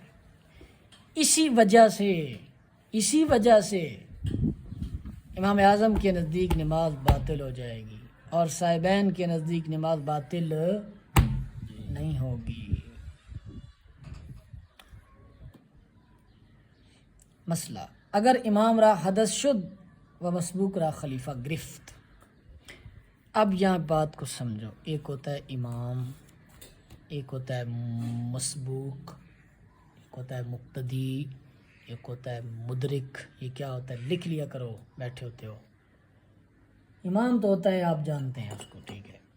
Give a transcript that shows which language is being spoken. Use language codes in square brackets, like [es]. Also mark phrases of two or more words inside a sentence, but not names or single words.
[ur] اسی وجہ سے امام اعظم کے نزدیک نماز باطل ہو جائے گی اور صاحبین کے نزدیک نماز باطل نہیں ہوگی۔ [fa] مسئلہ، اگر امام را حدث شد و مسبوق را خلیفہ گرفت۔ [ur] اب یہاں بات کو سمجھو، ایک ہوتا ہے امام، ایک ہوتا ہے مسبوق، ایک ہوتا ہے مقتدی، ایک ہوتا ہے مدرک۔ یہ کیا ہوتا ہے؟ لکھ لیا کرو بیٹھے ہوتے ہو۔ امام تو ہوتا ہے آپ جانتے ہیں اس کو، ٹھیک ہے۔